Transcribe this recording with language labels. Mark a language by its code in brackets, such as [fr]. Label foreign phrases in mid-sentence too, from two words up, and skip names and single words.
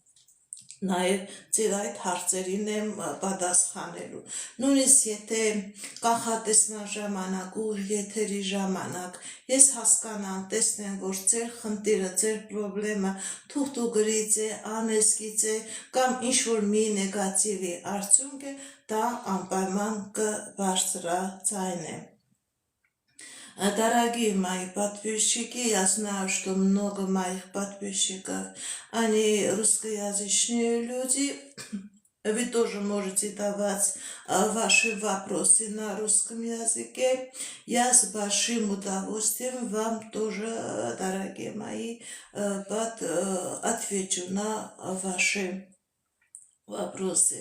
[hy] նաև ձեր այդ հարցերին եմ պատասխանելու։ Նույնիսկ եթե կանխատեսման ժամանակ, ուղիղ եթերի ժամանակ ես հասկանամ, տեսնեմ, որ ձեր խնդիրը, ձեր պրոբլեմը թուղթուգրից է, անեզքից է կամ ինչ-որ մի նեգատիվի արդյունք է, դա անպայման կբարձրաձայնեմ։ [ru] Дорогие мои подписчики, я знаю, что много моих подписчиков, они русскоязычные люди. Вы тоже можете давать ваши вопросы на русском языке. Я с большим удовольствием вам тоже, дорогие мои, отвечу на ваши вопросы.